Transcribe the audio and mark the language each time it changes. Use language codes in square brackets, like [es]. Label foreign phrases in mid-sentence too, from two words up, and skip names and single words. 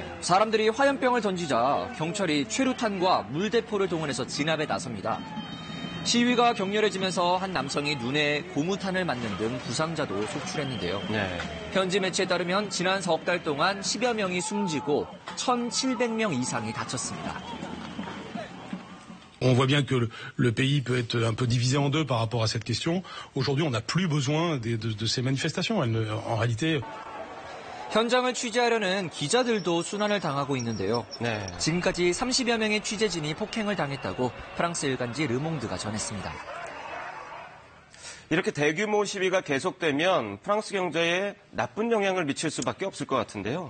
[ko] 사람들이 화염병을 던지자 경찰이 최루탄과 물대포를 동원해서 진압에 나섭니다. 시위가 격렬해지면서 한 남성이 눈에 고무탄을 맞는 등 부상자도 속출했는데요. 네. 현지 매체에 따르면 지난 석 달 동안 10여 명이 숨지고 1,700명 이상이 다쳤습니다. [fr] On voit bien que le pays peut être un peu divisé en deux par rapport à cette question. Aujourd'hui, on n'a plus besoin de ces manifestations. En réalité, [ko] 현장을 취재하려는 기자들도 순환을 당하고 있는데요. 네. 지금까지 30여 명의 취재진이 폭행을 당했다고 프랑스 일간지 르몽드가 전했습니다. 이렇게 대규모 시위가 계속되면 프랑스 경제에 나쁜 영향을 미칠 수밖에 없을 것 같은데요.